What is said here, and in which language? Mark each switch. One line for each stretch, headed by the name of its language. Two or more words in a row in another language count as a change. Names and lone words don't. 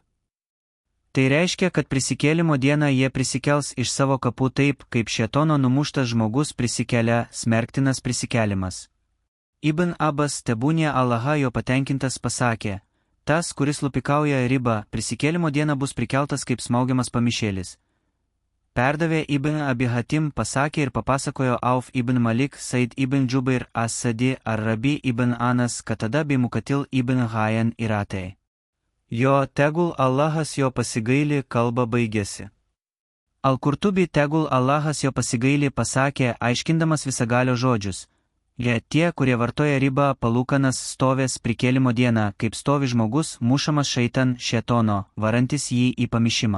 Lithuanian: Tai reiškia, kad prisikėlimo dieną jie prisikels iš savo kapų taip, kaip šėtono numuštas žmogus prisikelia, smerktinas prisikelimas. Ibn Abbas, tebūnie Allahą jo patenkintas, pasakė, tas, kuris lupikauja ribą, prisikėlimo dieną bus prikeltas kaip smaugiamas pamišėlis. Perdavė Ibn Abi Hatim, pasakė ir papasakojo Auf ibn Malik, Said ibn Džubair as-Sadi ar Rabi ibn Anas, Katada bei Mukatil ibn Hayan Iratei. Jo, tegul Allahas jo pasigaili, kalba baigėsi. Al-Kurtubi, tegul Allahas jo pasigaili, pasakė, aiškindamas visagalio žodžius. Jie tie, kurie vartoja ribą, palūkanas stovės prikėlimo dieną, kaip stovi žmogus, mušamas šėtono, varantis jį į pamišimą.